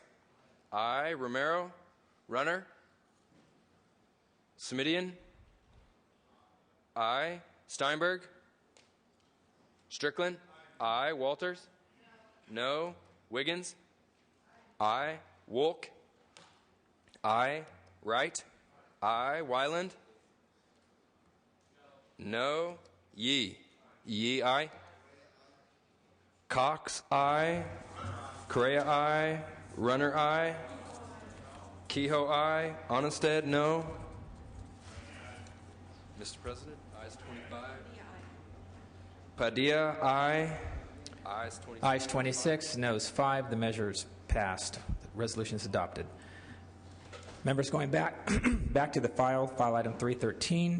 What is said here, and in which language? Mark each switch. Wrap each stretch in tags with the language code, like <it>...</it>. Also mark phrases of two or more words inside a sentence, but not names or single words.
<en>Aye. Romero? Runner? Smidian? Aye. Steinberg? Strickland? Aye. Walters? No. Wiggins? Aye. Wolk? Aye. Wright? Aye. Wyland? No. Yee? Yee, aye. Cox, aye. Correa, aye. Runner, aye. Kehoe, aye. Onnested, no. Mr. President, ayes 25. Padilla, aye. Ayes 26. Ayes 26, noes 5. The measure is passed. The resolution is adopted. Members, going back to the file item 313.</en>